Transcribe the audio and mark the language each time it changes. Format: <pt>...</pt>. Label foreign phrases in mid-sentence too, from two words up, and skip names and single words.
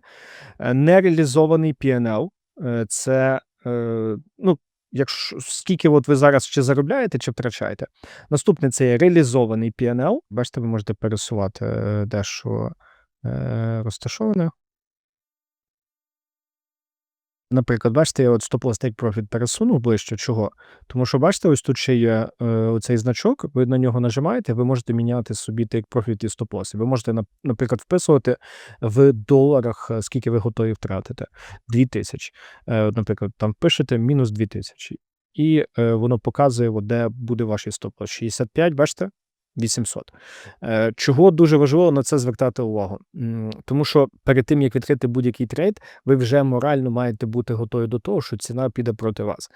<uk>Нереалізований P&L – це, скільки ви зараз чи заробляєте, чи втрачаєте. Наступне – це є реалізований P&L. Бачите, ви можете пересувати дещо розташоване. Наприклад, бачите, я от стоп-лосс</uk> <en>take profit</en> <uk>пересунув ближче. Чого? Тому що, бачите, ось тут ще є оцей значок, ви на нього нажимаєте, ви можете міняти собі</uk> <en>take profit</en> <uk>і стоп-лосс. Ви можете, наприклад, вписувати в доларах, скільки ви готові втратити. 2000. Наприклад, там пишете мінус 2000. І воно показує, от, де буде ваш стоп-лосс. 65, бачите? 800. Чого дуже важливо на це звертати увагу? Тому що перед тим, як відкрити будь-який трейд, ви вже морально маєте бути готові до того, що ціна піде проти вас.</uk>